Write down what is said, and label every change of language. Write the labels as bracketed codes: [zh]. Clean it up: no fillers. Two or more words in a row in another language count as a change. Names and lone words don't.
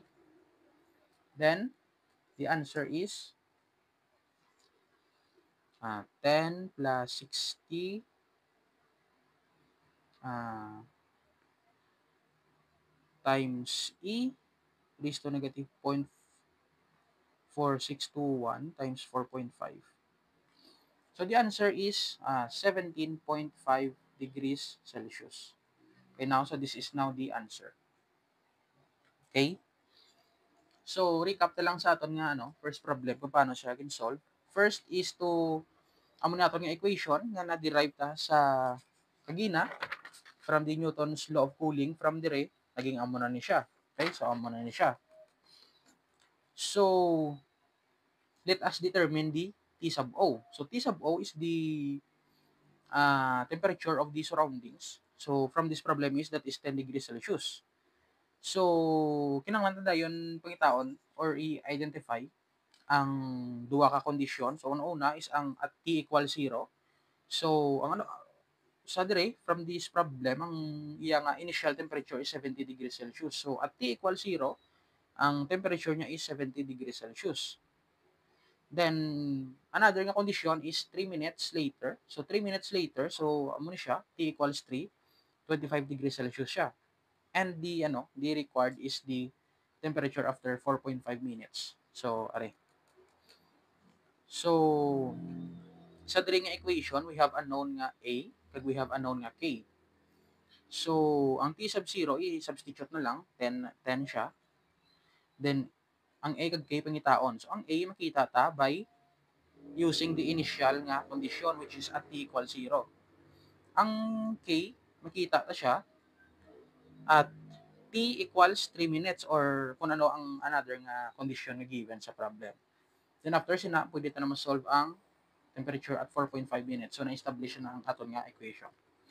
[en] Then, the answer is 10 plus 60 times E raised to negative 0.4621 times 4.5. So, the answer is 17.5 degrees Celsius. Okay, now, so this is now the answer. [hil] Okay? So, recap na lang sa aton nga, [en] first problem, [hil] kung paano siya solve. [en] First is to, [hil] amo natin nga equation nga na-derive ta sa kagina [en] from the Newton's law of cooling [hil] from dire, naging amo na ni siya. Okay, so amo na ni siya. [en] So, let us determine the T sub O. So, T sub O is the temperature of the surroundings. So, from this problem is that is 10 degrees Celsius. So, [hil] kinahanglan ta dayon pangitaon or i-identify ang duha ka kondisyon. So, una is ang [en] at T equals 0. [hil] So, ang sa dire, [en] from this problem, [hil] ang iya nga [en] initial temperature is 70 degrees Celsius. So, at T equals 0, [hil] ang temperature niya [en] is 70 degrees Celsius. Then, another nga condition is 3 minutes later. So, 3 minutes later, so, [hil] amo ni siya, T equals 3, [en] 25 degrees Celsius [hil] siya. [en] And the required is the temperature after 4.5 minutes. So, are. So, [hil] sa diri nga equation, [en] we have unknown [hil] nga A, kag [en] we have unknown [hil] nga K. So, ang T sub 0, i-substitute na lang, 10 siya. Then, ang A kag K pangitaon. So, ang A makita ta [en] by using the initial [hil] nga condition [en] which is at T equals 0. [hil] Ang K, makita ta siya [en] at T equals 3 minutes [hil] or kung ano ang another nga condition na given sa problem. [en] Then after [hil] sina, pwede ta na ma-solve ang temperature [en] at 4.5 minutes. [hil] So, na-establish na ang aton nga equation.